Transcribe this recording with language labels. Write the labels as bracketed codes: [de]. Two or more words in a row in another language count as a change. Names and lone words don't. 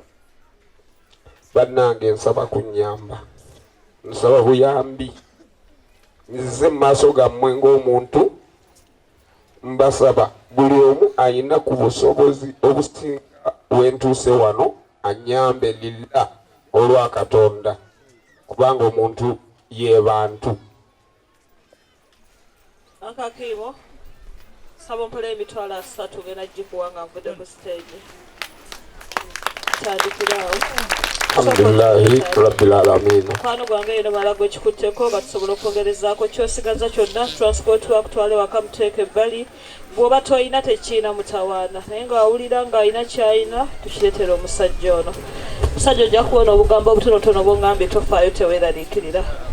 [lg] Bannange nsaba kunnyamba, nsaba buyambi, nzize mu maaso gammwe ng'omuntu mbasaba buli omu ayina ku busobozi obusinga wentuuse wano anyambe lilla olwa Katonda kubanga omuntu ye bantu. Akakiimo saba mpole emitwalo 3 ngenda gikuwanga nvudde ku stage tandikirawo. [ar] الحمد لله رب العالمين. [lg] Mukwano gwange eno mala gwe kikutteko nga tusobola okwongerezaako kyosigaza kyonna transport wakutwale waka muteeke ebbali. Bw'oba toyina tekiina mutawaana naye nga wawulira nga alina kyayina tukireetera omusajja ono. Omusajja ojja kuwona obugambo obutonotono bw'ongambye tofaayo teweeraliikirira.